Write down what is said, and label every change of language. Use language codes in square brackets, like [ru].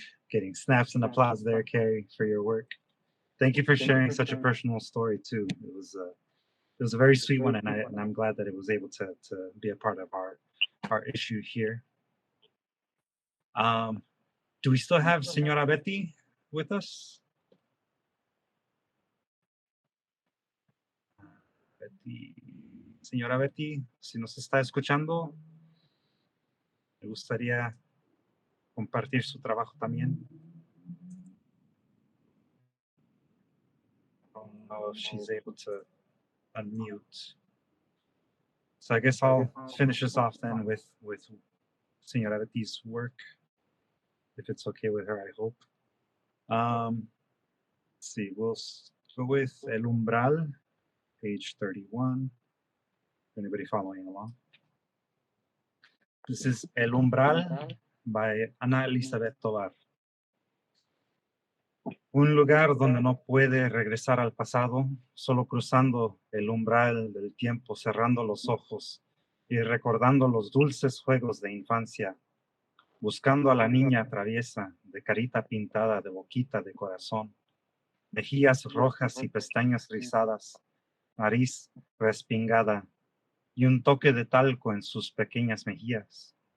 [en] Getting snaps and applause there, Carrie, for your work. Thank you for sharing such a personal story too. It was a very sweet one, and I'm glad that it was able to be a part of our issue here. Do we still have Señora Betty with us? [es] Betty, Señora Betty, si nos está escuchando, me gustaría compartir su trabajo también. [en] I don't know if she's able to unmute. So I guess I'll finish us off then with Señora Betty's work, if it's okay with her, I hope. Let's see, we'll go with El Umbral, page 31. Anybody following along? This is El Umbral by Ana Elizabeth Tovar. [es] Un lugar donde no puede regresar al pasado, solo cruzando el umbral del tiempo, cerrando los ojos y recordando los dulces juegos de infancia, buscando a la niña traviesa, de carita pintada, de boquita de corazón, mejillas rojas y pestañas rizadas, nariz respingada y un toque de talco en sus pequeñas mejillas.